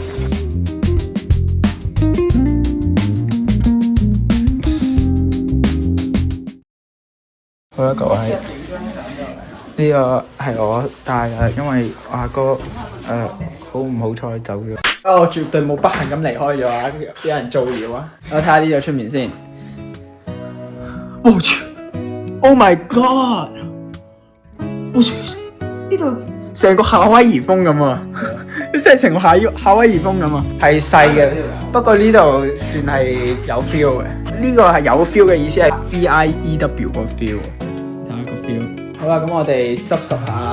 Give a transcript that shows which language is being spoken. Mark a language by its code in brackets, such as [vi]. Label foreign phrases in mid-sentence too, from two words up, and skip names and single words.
[yue] 好啦，各位，呢個係我帶嘅，因為我阿哥好唔好彩走咗。我絕對冇不幸咁離開咗啊！有人造謠啊！我睇下呢度出面先。我去 ！ [en] Oh my god！ [yue] 我去呢度成個夏威夷風咁啊！即係成個夏威夷風咁啊！係細嘅，不過呢度算係有 feel 嘅。呢個係有 feel 嘅意思係 VIEW 個 feel。睇下個 feel。好啦，咁我哋執拾下。